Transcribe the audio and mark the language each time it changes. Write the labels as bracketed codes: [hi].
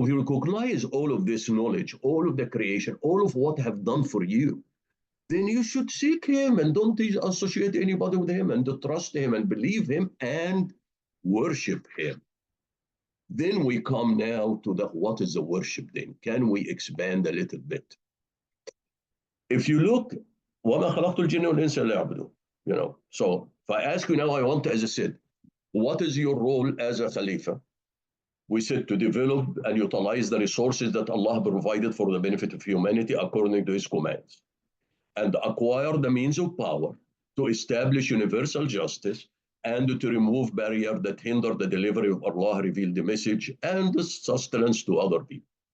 [en] If you recognize all of this knowledge, all of the creation, all of what have done for you, then you should seek him and don't associate anybody with him and to trust him and believe him and worship him. Then we come now to the what is the worship then? Can we expand a little bit? If you look, [ar] وَمَا خَلَقْتُ الْجِنَّ وَالْإِنسَ إِلَّا لِيَعْبُدُونِ. [en] So if I ask you now, I want to, as I said, what is your role as a Khalifa? We said to develop and utilize the resources that Allah provided for the benefit of humanity according to His commands, and acquire the means of power to establish universal justice and to remove barriers that hinder the delivery of Allah revealed the message and the sustenance to other people.